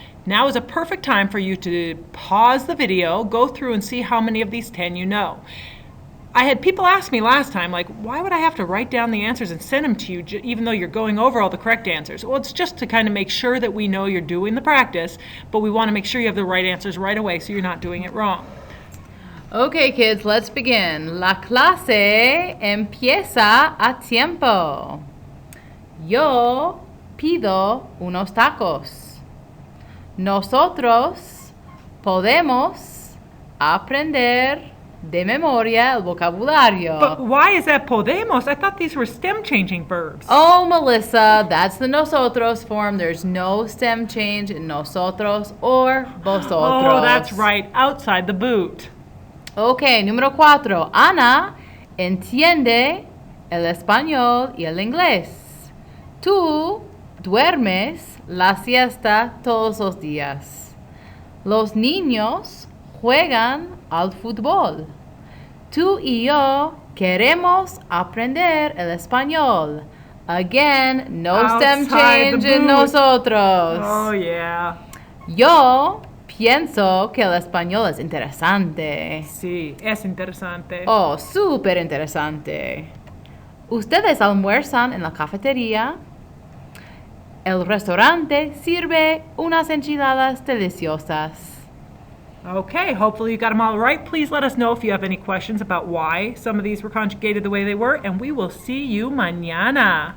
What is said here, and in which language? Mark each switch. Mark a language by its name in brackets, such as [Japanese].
[English] Now is a perfect time for you to pause the video, go through and see how many of these 10 you know. I had people ask me last time, like, why would I have to write down the answers and send them to you even though you're going over all the correct answers? Well, it's just to kind of make sure that we know you're doing the practice, but we want to make sure you have the right answers right away so you're not doing it wrong. Okay, kids, let's begin. [Spanish] La clase empieza a tiempo. Yo pido unos tacos. Nosotros podemos aprender de memoria el vocabulario. [English] But why is that podemos? I thought these were stem changing verbs. Oh, Melissa, that's the nosotros form. There's no stem change in nosotros or vosotros. Oh, that's right, outside the boot. Okay, número 4. [Spanish] Ana entiende el español y el inglés. Tú duermes la siesta todos los días. Los niños juegan al fútbol. Tú y yo queremos aprender el español. [English] Again, no stem Outside change the in boot. [Spanish] nosotros. [English] Oh, yeah. [Spanish] Yo Pienso que el español es interesante. Sí, es interesante. Oh, súper interesante. Ustedes almuerzan en la cafetería. El restaurante sirve unas enchiladas deliciosas. [English] Okay, hopefully you got them all right. Please let us know if you have any questions about why some of these were conjugated the way they were, and we will see you mañana.